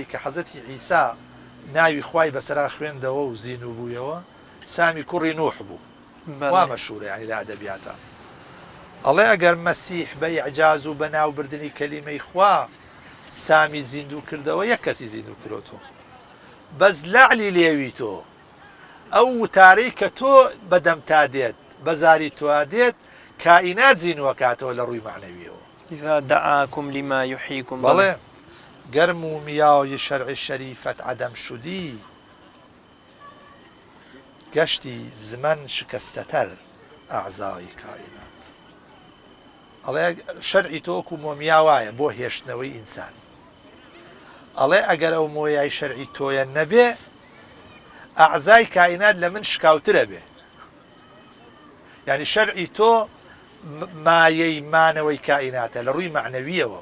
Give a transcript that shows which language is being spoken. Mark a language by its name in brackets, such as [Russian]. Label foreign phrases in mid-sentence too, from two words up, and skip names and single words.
[Central Kurdish] کە حەزەتی عیسا ناوی خوای بەسەرا خوێندەوە و زین و بوویەوە سامی کوڕی نوح بوو وا مەشهورە یعنی لە ئەدەبیاتە ئەڵێ ئەگەر مەسیح بەئیعجاز و بەناوبردنی کەلیمەی خوا سامی زیندوو کردەوە یەک کەسی زیندوو کردۆتەوە بەس لەعلی لێوی تۆ ئەو وتارەی کە تۆ بەدەم تا دێت بەزاری توا دێت کائینات زینوەکاتەوە لە ڕووی معنەویەوە [Arabic] إذا دعاكم لما يحييكم [Central Kurdish] بەڵێ [Persian] گەر مومیای شەرعی شەریفەت عەدەم شودی گەشتی زمن شکستەتەر ئەعزای کائینات [Central Kurdish] ئەڵێ شەرعی تۆ وەکو مۆمیا وایە بۆ هێشتنەوەی ئینسان ئەڵێ ئەگەر ئەو مۆیای شەرعی تۆیە نەبێ ئەعزای کائینات لە من شکاوترە بێ یعنی شەرعی تۆ مایەی مانەوەی کائیناتە لە ڕووی معنەویەوە